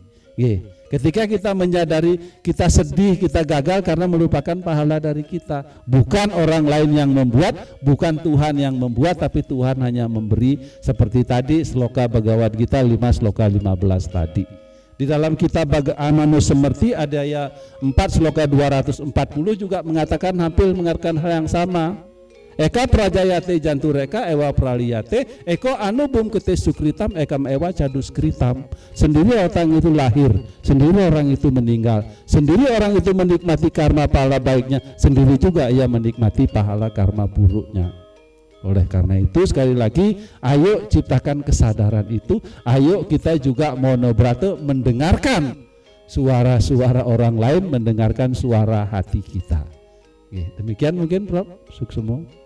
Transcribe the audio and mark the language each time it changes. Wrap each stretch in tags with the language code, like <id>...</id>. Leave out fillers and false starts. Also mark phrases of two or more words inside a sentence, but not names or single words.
<id>Ketika kita menyadari kita sedih, kita gagal karena merupakan pahala dari kita, bukan orang lain yang membuat, bukan Tuhan yang membuat, tapi Tuhan hanya memberi. Seperti tadi sloka Bhagavad Gita 5 sloka 15 tadi. Di dalam kitab Amanu Semerti ada ya 4 sloka 240 juga mengatakan hampir mengatakan hal yang sama.</id> <sa>Eka prajayate jantureka ewa praliyate eko anu bum kete sukritam ekam ewa cadus kritam.</sa> <id>Sendiri orang itu lahir, sendiri orang itu meninggal, sendiri orang itu menikmati karma pahala baiknya, sendiri juga ia menikmati pahala karma buruknya. Oleh karena itu sekali lagi ayo ciptakan kesadaran itu, ayo kita juga monobrate mendengarkan suara-suara orang lain, mendengarkan suara hati kita. Oke, demikian mungkin Prof. Suksemo.</id>